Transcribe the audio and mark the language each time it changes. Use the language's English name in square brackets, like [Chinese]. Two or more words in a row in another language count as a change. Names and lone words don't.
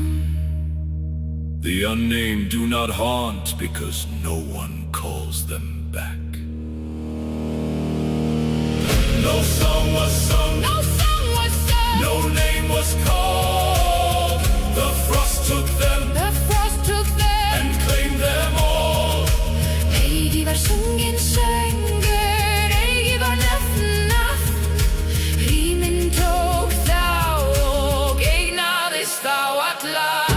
[English] The unnamed do not haunt because no one calls them back. No song was sung, No song was sung, no name was called. The frost took them the frost took them and claimed them all. [Icelandic] Eigi var sungin söngur, eigi var nefnt nafn. Hrímin tók þá og eignaðist þá alla.